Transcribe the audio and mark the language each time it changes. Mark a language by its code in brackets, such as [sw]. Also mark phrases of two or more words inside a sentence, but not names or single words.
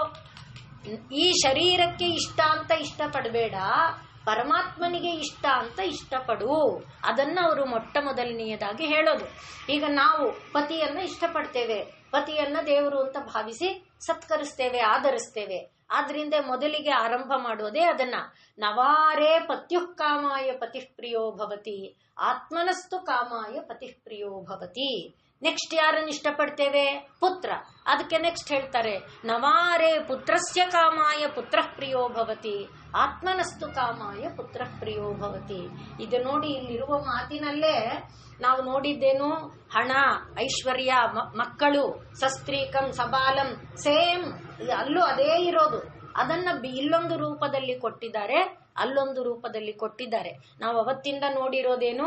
[kn] ಈ ಶರೀರಕ್ಕೆ ಇಷ್ಟ ಅಂತ ಇಷ್ಟಪಡಬೇಡ, ಪರಮಾತ್ಮನಿಗೆ ಇಷ್ಟ ಅಂತ ಇಷ್ಟಪಡು. ಅದನ್ನ ಅವರು ಮೊಟ್ಟ ಮೊದಲನೆಯದಾಗಿ ಹೇಳೋದು. ಈಗ ನಾವು ಪತಿಯನ್ನ ಇಷ್ಟಪಡ್ತೇವೆ, ಪತಿಯನ್ನ ದೇವರು ಅಂತ ಭಾವಿಸಿ ಸತ್ಕರಿಸ್ತೇವೆ, ಆಧರಿಸ್ತೇವೆ. ಆದ್ರಿಂದ ಮೊದಲಿಗೆ ಆರಂಭ ಮಾಡೋದೇ ಅದನ್ನ. [sa] ನವಾರೇ ಪತ್ಯುಃ ಕಾಮಾಯ ಪತಿಃ ಪ್ರಿಯೋ ಭವತಿ, ಆತ್ಮನಸ್ತು ಕಾಮಾಯ ಪತಿಃ ಪ್ರಿಯೋ ಭವತಿ. [kn] ನೆಕ್ಸ್ಟ್ ಯಾರನ್ನು ಇಷ್ಟಪಡ್ತೇವೆ? ಪುತ್ರ. ಅದಕ್ಕೆ ನೆಕ್ಸ್ಟ್ ಹೇಳ್ತಾರೆ, [sa] ನವಾರೇ ಪುತ್ರಸ್ಯ ಕಾಮಾಯ ಪುತ್ರಃ ಪ್ರಿಯೋ ಭವತಿ, ಆತ್ಮನಸ್ತು ಕಾಮಾಯ ಪುತ್ರಃ ಪ್ರಿಯೋ ಭವತಿ. [kn] ಇದು ನೋಡಿ, ಇಲ್ಲಿರುವ ಮಾತಿನಲ್ಲೇ ನಾವು ನೋಡಿದ್ದೇನು? ಹಣ, ಐಶ್ವರ್ಯ, ಮಕ್ಕಳು, [sa] ಸಸ್ತ್ರೀಕಂ, ಸಬಾಲಂ, [kn] ಸೇಮ್ ಅಲ್ಲೂ ಅದೇ ಇರೋದು. ಅದನ್ನ ಇಲ್ಲೊಂದು ರೂಪದಲ್ಲಿ ಕೊಟ್ಟಿದ್ದಾರೆ, ಅಲ್ಲೊಂದು ರೂಪದಲ್ಲಿ ಕೊಟ್ಟಿದ್ದಾರೆ. ನಾವು ಅವತ್ತಿಂದ ನೋಡಿರೋದೇನು?